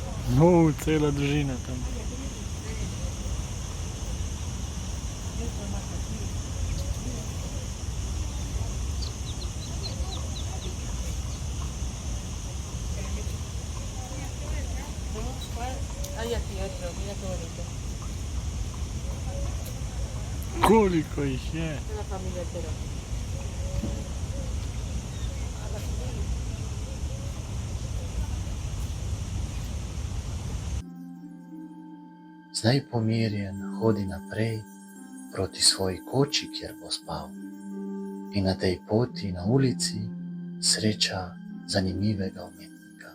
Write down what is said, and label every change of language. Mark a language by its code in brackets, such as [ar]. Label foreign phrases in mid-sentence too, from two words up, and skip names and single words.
[sl] No, cela družina tam. [es] Hay aquí otro, mira qué bonito. [sl] Koliko jih je? [es] Una familia entera. [sl] Zdaj pomirjen hodi naprej proti svoji koči, kjer bo spal. In na tej poti na ulici sreča zanimivega umetnika.